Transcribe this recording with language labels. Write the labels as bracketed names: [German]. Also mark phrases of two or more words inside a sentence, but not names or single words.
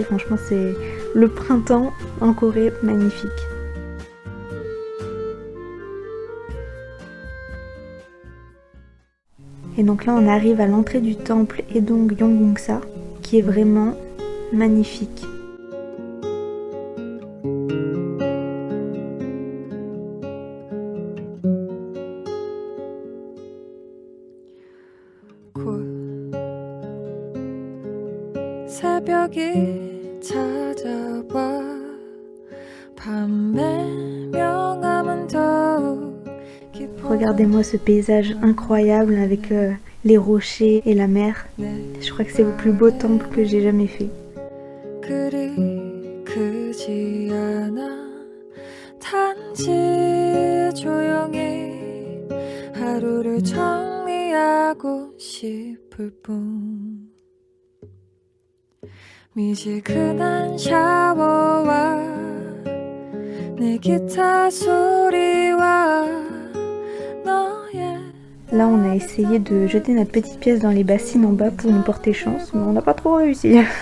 [French] Franchement c'est le printemps en Corée, magnifique. Et donc là on arrive à l'entrée du temple Edong Yonggongsa qui est vraiment magnifique. [Korean] 새벽이 찾아와 밤의 명암은 더욱 [French] Regardez-moi ce paysage incroyable avec les rochers et la mer. Je crois que c'est le plus beau temple que j'ai jamais fait. [Korean] 그리 크지 않아 단지 조용히 하루를 정리하고 싶을 뿐 미지근한 샤워와 내 기타 소리와 너의 [French] Là on a essayé de jeter notre petite pièce dans les bassines en bas pour nous porter chance, mais on n'a pas trop réussi.